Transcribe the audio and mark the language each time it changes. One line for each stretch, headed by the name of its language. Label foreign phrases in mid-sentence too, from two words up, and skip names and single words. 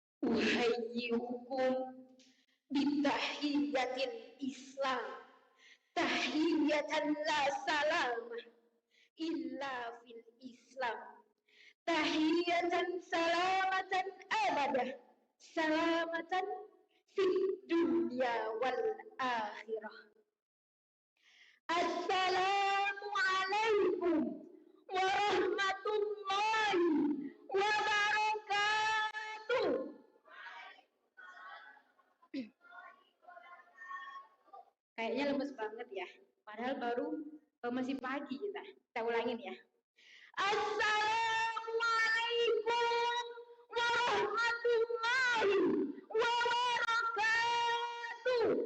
Arabic: أحييكم بتحية الإسلام تحية لا سلامة إلا في الإسلام تحية سلامة أبدا سلامة في الدنيا والآخرة. السلام عليكم ورحمة الله وبركاته.
Indonesian: Kayaknya lemes banget ya. Padahal baru masih pagi kita. Kita ulangin ya.
Arabic: السلام عليكم ورحمة الله وبركاته.